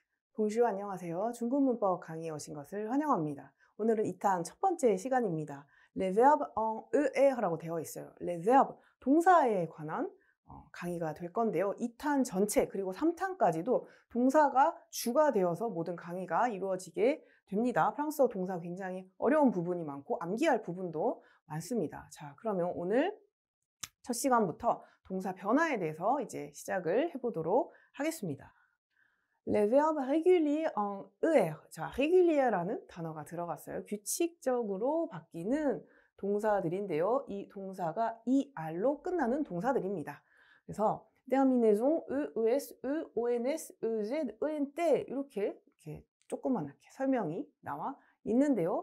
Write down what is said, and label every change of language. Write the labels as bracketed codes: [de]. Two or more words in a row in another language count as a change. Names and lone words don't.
[ko] 봉슈 안녕하세요. 중국 문법 강의에 오신 것을 환영합니다. 오늘은 2탄 첫 번째 시간입니다. [fr] Les verbes en ER라고 [ko] 되어 있어요. [fr] Les verbes, [ko] 동사에 관한 강의가 될 건데요. 2탄 전체 그리고 3탄까지도 동사가 주가 되어서 모든 강의가 이루어지게 됩니다. 프랑스어 동사 굉장히 어려운 부분이 많고 암기할 부분도 많습니다. 자, 그러면 오늘 첫 시간부터 동사 변화에 대해서 이제 시작을 해보도록 하겠습니다. [fr] Les verbes réguliers en ER. [ko] 자, régulièr라는 단어가 들어갔어요. 규칙적으로 바뀌는 동사들인데요. 이 동사가 ER로 끝나는 동사들입니다. 그래서 terminaison EES, EONS, EZ, ENT 이렇게 조그맣게 설명이 나와 있는데요.